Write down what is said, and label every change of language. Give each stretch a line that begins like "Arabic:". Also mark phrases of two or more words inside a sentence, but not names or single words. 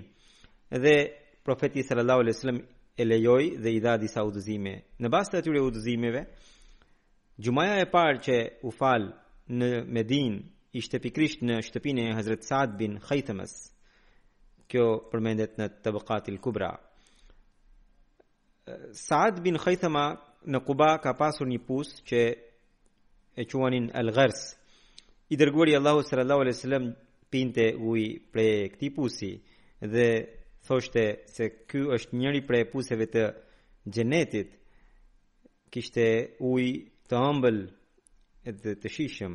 Albanian: Dhe profeti
Arabic: صلى الله عليه وسلم
Albanian: e lejoi dhe i dha disa udhëzime. Në bazë të atyre udhëzimeve, xumaja e parë që u fal në Medinë ishte pikërisht në shtëpinë e Hazrat Saad bin Khaythamas. Kjo përmendet në Tabaqat al-Kubra. Saad bin Khaythama në Quba ka pasur një pus që e quanin al-Ghars. I dërguari Allahu
Arabic: صلى الله عليه وسلم
Albanian: pinte ujë prej këtij pusi dhe thoshte se ky është njëri prej puseve të xhenetit. Kishte ujë të ëmbël dhe të shijshëm.